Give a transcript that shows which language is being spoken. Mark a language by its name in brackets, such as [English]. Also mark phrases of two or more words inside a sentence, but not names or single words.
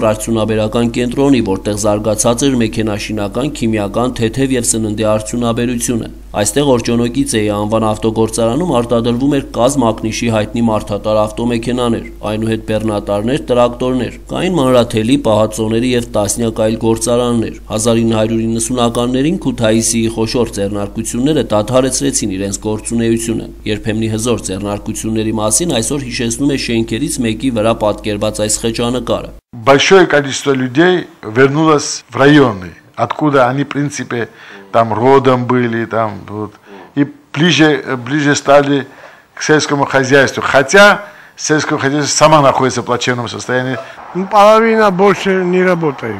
[Armenian] արդյունաբերական կենտրոնի, որտեղ զարգացած էր մեքենաշինական, քիմիական, թեթև և սննդի արդյունաբերությունը։ Այստեղ Օրջոնոկիցեի անվան ավտոգործարանում արտադրվում էր կազմ-ակնիշի հայտնի մարդատար ավտոմեքենաներ, այնուհետ բեռնատարներ, տրակտորներ, կային մանրաթելի, պահածոների և տասնյակ այլ գործարաններ։ 1990-ականներին Քութայիսիի խոշոր ձեռնարկությունները դադարեցրեցին իրենց գործունեությունը։ Երբեմնի հզոր ձեռնարկությունների մասին այսօր հիշեցնում է շենքերից մեկի վրա պատկերված այս խճանկարը։ [Russian] Большое количество людей вернулось в районы, откуда они, в принципе, там родом были, там вот, и ближе стали к сельскому хозяйству. Хотя сельское хозяйство само находится в плачевном состоянии. Половина больше не работают.